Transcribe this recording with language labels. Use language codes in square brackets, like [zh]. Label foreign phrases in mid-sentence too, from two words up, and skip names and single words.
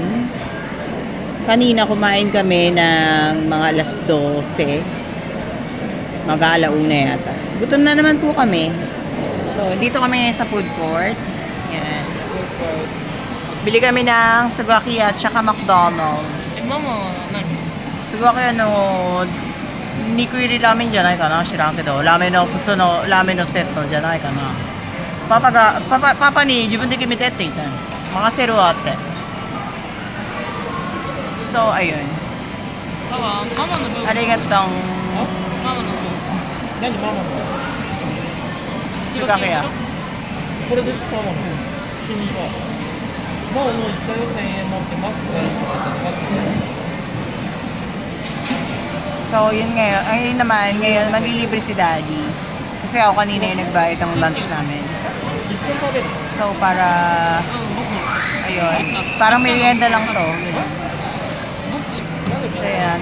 [tl] Kanina kumain kami ng mga alas 12. Mag-aalauna yata. Gutom na naman po kami. So, dito kami ngayon sa food court. Yan. Food court. Bili kami ng sugaki at saka McDonald's. [ja] ママは何？ Sugaki肉入りラーメンじゃないかな知らんけど、ラーメンの普通のラーメンのセットじゃないかな。パパに自分で決めてって言ったの。任せるわって。So, ayun. ママの分。ありがとう。ママの分。何ママのスガキヤ。これですママの君はもう言ったよ1000円持ってマックがいいってマックがいい [tl] So, yun ngayon. Ayun naman, ngayon, maglilibre si Daddy. Kasi ako kanina yung nagbayad ng lunch namin. So, para, ayun, parang merienda lang to. So, yan.